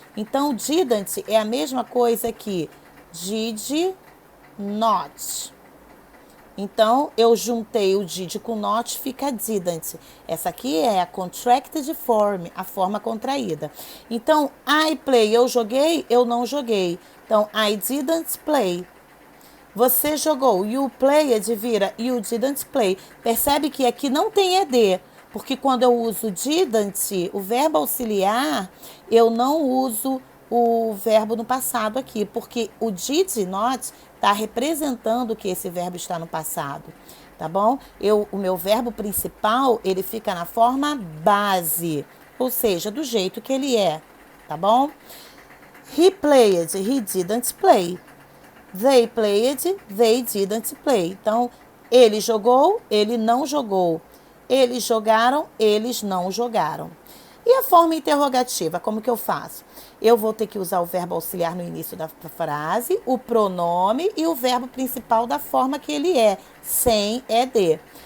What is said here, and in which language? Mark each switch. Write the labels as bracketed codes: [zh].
[pt] Então, didn't é a mesma coisa que did not. Então, eu juntei o did com not, fica didn't. Essa aqui é a [en] contracted form, [pt] a forma contraída. Então, [en] I play, [pt] eu joguei, eu não joguei. [en] Então, I didn't play. [pt] Você jogou, [en] you played, [pt] vira [en] you didn't play. [pt] Percebe que aqui não tem ed, porque quando eu uso didn't, o verbo auxiliar, eu não uso o verbo no passado aqui, porque o did not está representando que esse verbo está no passado, tá bom? O meu verbo principal, ele fica na forma base, ou seja, do jeito que ele é, tá bom? [en] He played, he didn't play. They played, they didn't play. [pt] Então, ele jogou, ele não jogou. Eles jogaram, eles não jogaram. E a forma interrogativa, como que eu faço? Eu vou ter que usar o verbo auxiliar no início da frase, o pronome e o verbo principal da forma que ele é, sem ed.